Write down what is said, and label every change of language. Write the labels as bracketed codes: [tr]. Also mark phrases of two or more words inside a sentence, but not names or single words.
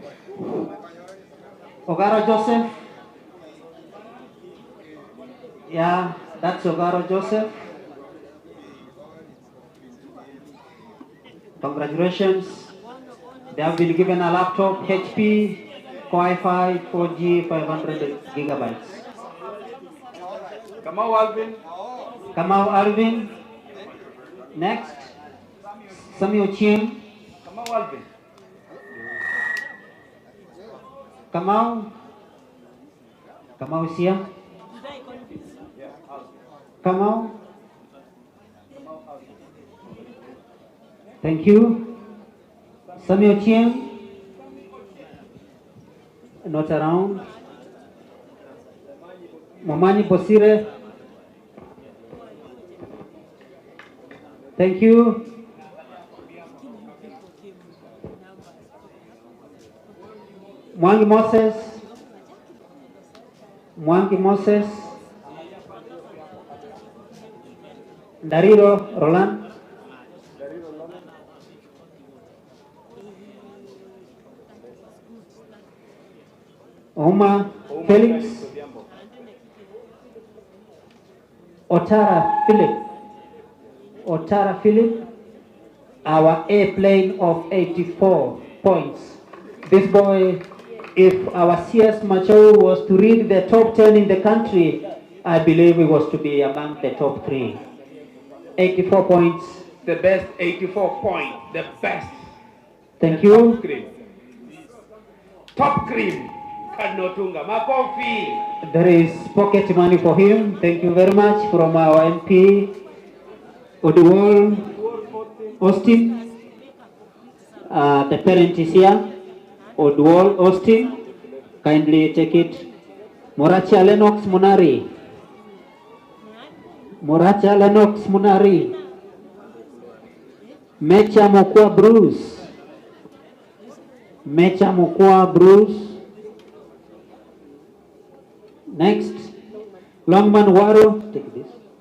[en] Ogara Joseph, yeah, that's Ogara Joseph. Congratulations, they have been given a laptop, HP, Wi-Fi, 4G, 500 gigabytes. Kamau Alvin. Kamau Alvin. Next, Samuel Chieng. Kamau Alvin. Kamau is here. Kamau. Thank you. Samuel Chieng. Not around. Momanyi Bosire. Thank you. Mwangi Moses. Mwangi Moses. Dariro Roland. Oma Felix. Otara Philip. Our airplane of 84 points. This boy, if our CS Macho was to read the top 10 in the country, I believe he was to be among the top 3. 84 points. The best 84 point. The best. Thank you. Top cream. Top cream. Cardinal Otunga. Makofi. There is pocket money for him. Thank you very much from our MP, Odwall Austin. The parent is here. Odwall Austin. Kindly take it. Moracha Lennox Munari. Moracha Lennox Munari. Mecha Mokwa Bruce. Mecha Mokwa Bruce. Next, Longman Waro. Take this.